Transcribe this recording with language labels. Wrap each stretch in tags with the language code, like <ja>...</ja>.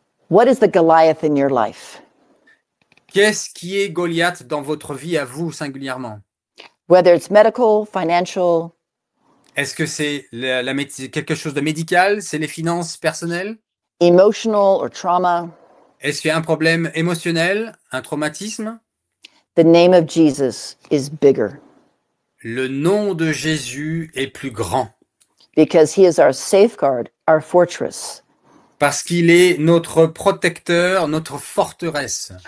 <en>What is the Goliath in your life?</en> <fr>Qu'est-ce qui est Goliath dans votre vie à vous singulièrement?</fr> <en>Whether it's medical, financial,</en> <fr>Est-ce que c'est quelque chose de médical? C'est les finances personnelles?</fr> <en>emotional, or trauma,</en> <fr>Est-ce qu'il y a un problème émotionnel, un traumatisme?</fr> <en>the name of Jesus is bigger</en> <fr>Le nom de Jésus est plus grand</fr> <en>because he is our safeguard, our fortress,</en> <fr>parce qu'il est notre protecteur, notre forteresse.</fr>